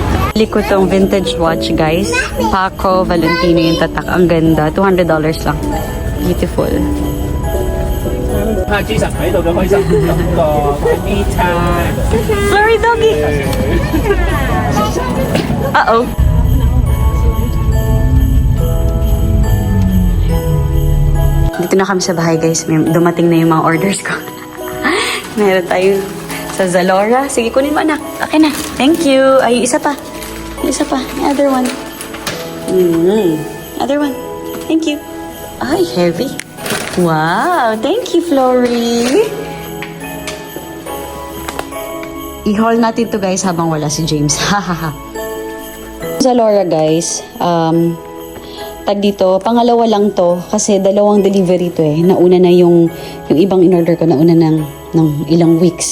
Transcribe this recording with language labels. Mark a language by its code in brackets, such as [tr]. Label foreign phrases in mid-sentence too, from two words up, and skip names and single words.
[tl] Bili ko tong [en] vintage watch, [tl] guys. Paco Valentino yung tatak. Ang ganda. $200 lang. [en] Beautiful. [yue] 拍 Jason 喺度都開心咁個 B time。 [en] Flurry doggy! Uh-oh. [tl] Dito na kami sa bahay, guys. Dumating na yung mga orders ko. Meron tayo sa Zalora. Sige, kunin mo, anak. Okay na. [en] Thank you. [tl] Ay, isa pa. Isa pa. [en] Other one. Other one. Thank you. Ay, heavy. Wow. Thank you, Flory. [tl] I-haul natin to, guys, habang wala si James. Hahaha. Zalora, guys. Tag dito, pangalawa lang to kasi dalawang delivery to eh. Nauna na yung ibang in-order ko, nauna ng ilang weeks.